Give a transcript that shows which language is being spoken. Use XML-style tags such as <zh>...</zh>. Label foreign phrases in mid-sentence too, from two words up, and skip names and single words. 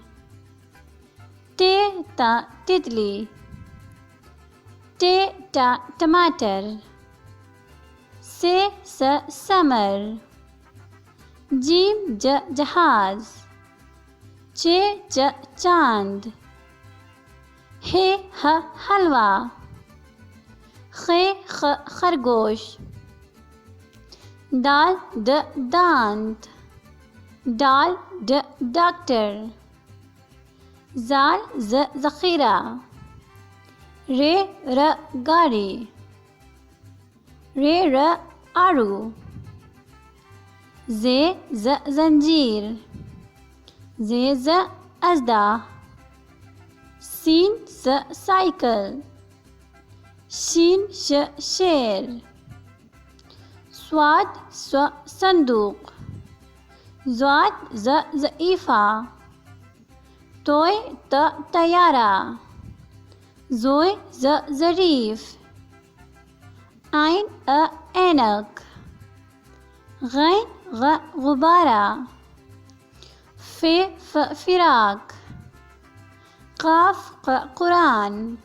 <ur>ٹے تا تتلی، ٹے ٹا ٹماٹر، سے س سمر، جیم ج جہاز، چے چ چاند، ہے ہ حلوہ، خے خ خرگوش، دال د دانت، ڈال ڈ ڈاکٹر، زال ز ذخیرہ، رے ر گاڑی، رے ر آڑو، زے ز زنجیر، زے ز اژدھا، سین س سائیکل، شین ش شیر، صاد س صندوق، ضاد ز ضعیفہ، توئے ت طیارہ، زوئے ز ظریف، عین عینک، غین غ غبارہ، فے ف فراق، قاف ق قرآن،</ur>